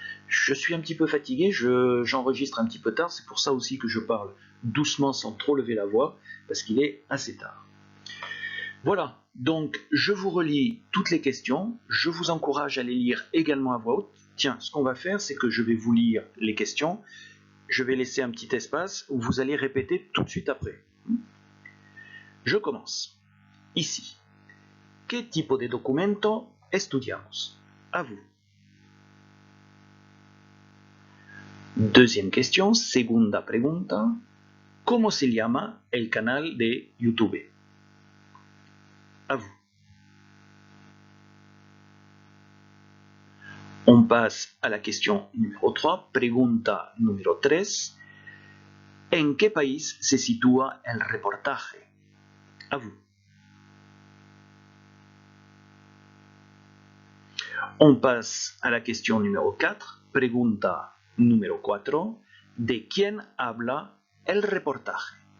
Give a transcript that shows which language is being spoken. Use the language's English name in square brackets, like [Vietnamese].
[French] Je suis un petit peu fatigué, j'enregistre un petit peu tard, c'est pour ça aussi que je parle doucement sans trop lever la voix, parce qu'il est assez tard. Voilà, donc je vous relis toutes les questions, je vous encourage à les lire également à voix haute. Tiens, ce qu'on va faire, c'est que je vais vous lire les questions, je vais laisser un petit espace où vous allez répéter tout de suite après. Je commence. Ici. [Spanish] ¿Qué tipo de documento estudiamos? [French] À vous. Deuxième question, [Spanish] segunda pregunta. ¿Cómo se llama el canal de YouTube? [French] À vous. On passe à la question numéro 3, [Spanish] pregunta numéro 3. ¿En qué país se sitúa el reportaje? [French] À vous. On passe à la question numéro 4, [Spanish] pregunta numéro 4. ¿De quién habla el reportaje?